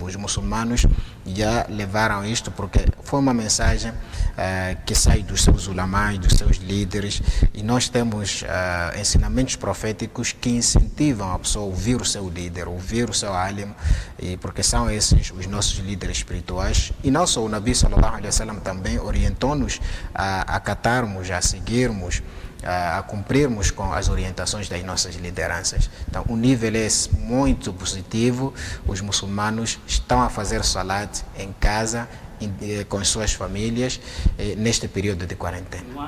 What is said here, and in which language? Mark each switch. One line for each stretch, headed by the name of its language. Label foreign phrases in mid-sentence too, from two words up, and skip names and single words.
Portuguese: Os muçulmanos já levaram isto porque foi uma mensagem que sai dos seus ulamás, dos seus líderes, e nós temos ensinamentos proféticos que incentivam a pessoa a ouvir o seu líder, ouvir o seu alim, porque são esses os nossos líderes espirituais. E não só o Nabi
Arabic: صلى الله عليه وسلم
Portuguese: também orientou-nos a acatarmos, a seguirmos, a cumprirmos com as orientações das nossas lideranças. Então o nível é muito positivo. Os muçulmanos estão a fazer salat em casa, com as suas famílias, neste período de quarentena.